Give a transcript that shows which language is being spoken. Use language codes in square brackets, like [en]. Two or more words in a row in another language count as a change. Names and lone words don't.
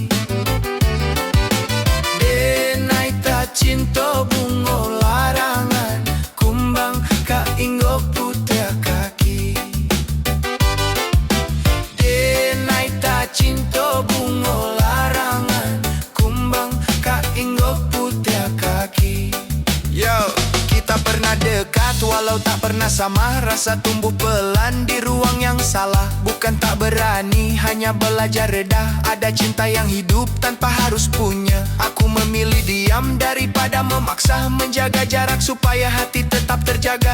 [min] Denai tak cinta bunga larangan, kumbang ka inggo putih kaki. Denai tak cinta bunga larangan, kumbang ka inggo putih kaki. Yo, [id] kita pernah dekat walau tak pernah sama. Rasa tumbuh pelan di ruang yang salah. Bukan tak berani, hanya belajar reda. Ada cinta yang hidup tanpa harus punya. Aku memilih diam daripada memaksa, menjaga jarak supaya hati tetap terjaga.